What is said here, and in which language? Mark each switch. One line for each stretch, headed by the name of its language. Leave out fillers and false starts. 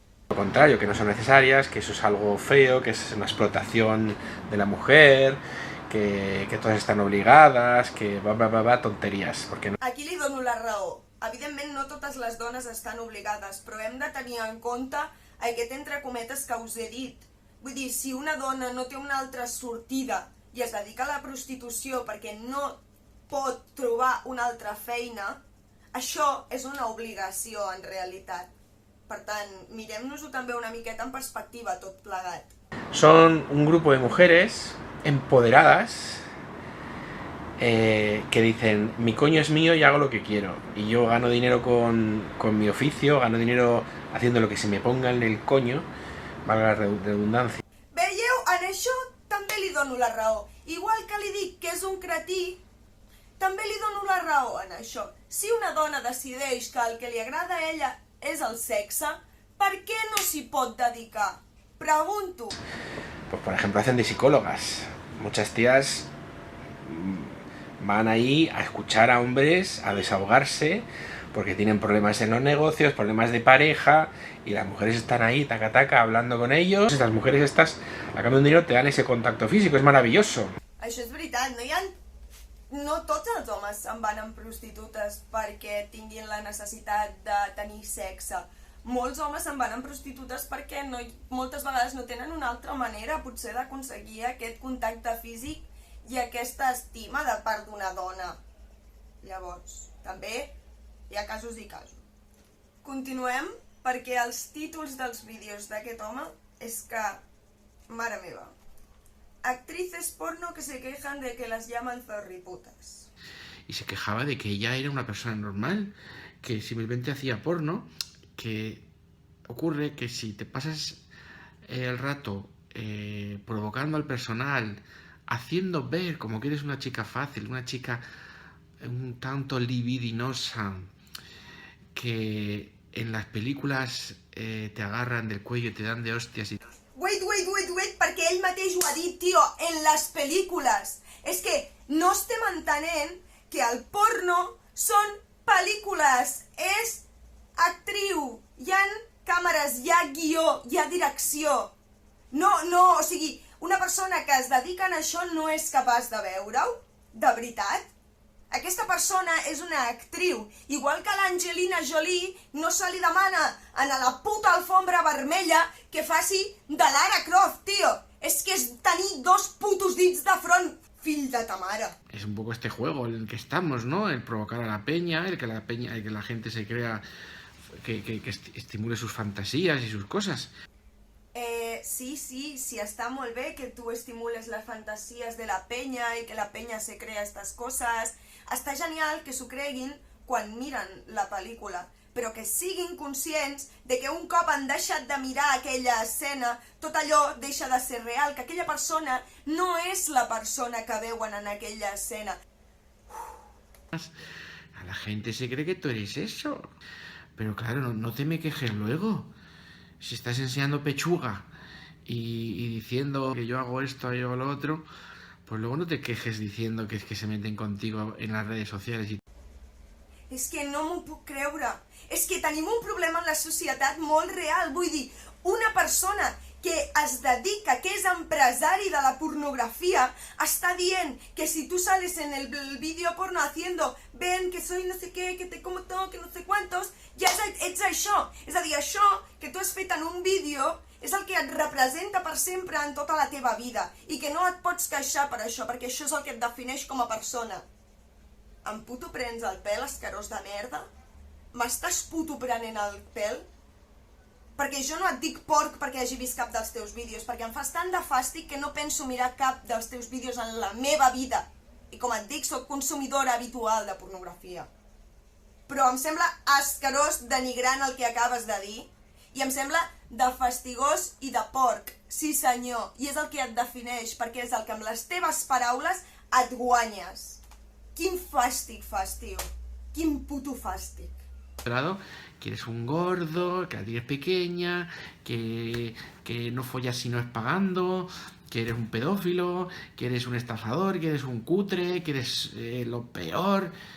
Spanish: Lo contrario, que no son necesarias, que eso es algo feo, que es una explotación de la mujer, que todas están obligadas, que tonterías. Porque no...
Catalan: Aquí li dono la raó. Evidentment no totes les dones estan obligades, però hem de tenir en compte aquest entre cometes que us he dit. Vull dir, si una dona no té una altra sortida i es dedica a la prostitució perquè no pot trobar una altra feina, això és una obligació en realitat. Per tant, mirem-nos-ho també una miqueta en perspectiva, tot plegat.
Spanish: Son un grupo de mujeres empoderadas que dicen, mi coño es mío y hago lo que quiero. Y yo gano dinero con mi oficio, gano dinero haciendo lo que se me ponga en el coño, valga la redundancia.
Catalan: Veieu? En això també li dono la raó. Igual que li dic que és un cretí, també li dono la raó en això. Si una dona decideix que el que li agrada a ella és el sexe, per què no s'hi pot dedicar? Pregunto.
Spanish: Pues por ejemplo hacen de psicólogas. Muchas tías van ahí a escuchar a hombres, a desahogarse, porque tienen problemas en los negocios, problemas de pareja, y las mujeres están ahí, taca taca, hablando con ellos. Estas mujeres estas, a cambio de un dinero, te dan ese contacto físico, es maravilloso.
Catalan: Això és veritat, no tots els homes se'n van amb prostitutes perquè tinguin la necessitat de tenir sexe. Molts homes se'n van amb prostitutes perquè moltes vegades no tenen una altra manera, potser, d'aconseguir aquest contacte físic i aquesta estima de part d'una dona. Llavors, també hi ha casos i casos. Continuem, perquè els títols dels vídeos d'aquest home és que, mare meva,
Spanish: actrices porno que se quejan de que las llaman zorriputas. Y se quejaba de que ella era una persona normal, que simplemente hacía porno, que ocurre que si te pasas el rato provocando al personal, haciendo ver como que eres una chica fácil, una chica un tanto libidinosa, que en las películas te agarran del cuello y te dan de hostias y...
Catalan: Wait, perquè ell mateix ho ha dit, tio, en les pel·lícules. És que no estem entenent que el porno són pel·lícules, és actriu, hi ha càmeres, hi ha guió, hi ha direcció. No, o sigui, una persona que es dedica a això no és capaç de veure-ho? De veritat? Aquesta persona és una actriu, igual que l'Angelina Jolie no se li demana a la puta alfombra vermella que faci de Lara Croft, tio. És que és tenir dos putos dits de front, fill de ta mare.
Spanish: Es un poco este juego en el que estamos, ¿no? El provocar a la peña, el que la gente se crea, que estimule sus fantasías y sus cosas.
Catalan: Sí, està molt bé que tu estimules les fantasies de la penya i que la penya se crea estas coses. Està genial que s'ho creguin quan miren la pel·lícula, però que siguin conscients de que un cop han deixat de mirar aquella escena, tot allò deixa de ser real, que aquella persona no és la persona que veuen en aquella escena.
Spanish: A la gente se cree que tú eres eso. Pero claro, no te me quejes luego. Si estás enseñando pechuga y diciendo que yo hago esto, yo hago lo otro, pues luego no te quejes diciendo que es que se meten contigo en las redes sociales y...
Catalan: És que no m'ho puc creure. És que tenim un problema en la societat molt real. Vull dir, una persona que es dedica, que és empresari de la pornografia, està dient que si tu
Spanish: sales en el vídeo porno haciendo ven que soy no sé qué, que te como todo, que no sé cuántos,
Catalan: ja ets això. És a dir, això que tu has fet en un vídeo és el que et representa per sempre en tota la teva vida i que no et pots queixar per això, perquè això és el que et defineix com a persona. Em puto prens el pèl, asquerós de merda? M'estàs puto prenent el pèl? Perquè jo no et dic porc perquè hagi vist cap dels teus vídeos, perquè em fas tant de fàstic que no penso mirar cap dels teus vídeos en la meva vida. I com et dic, soc consumidora habitual de pornografia. Però em sembla asquerós, denigrant el que acabes de dir, i em sembla de fastigós i de porc. Sí senyor, i és el que et defineix, perquè és el que amb les teves paraules et guanyes. Quin fàstic fas, tio. Quin puto fàstic.
Spanish: Que eres un gordo, que la tienes pequeña, que no follas si no es pagando, que eres un pedófilo, que eres un estafador, que eres un cutre, que eres lo peor...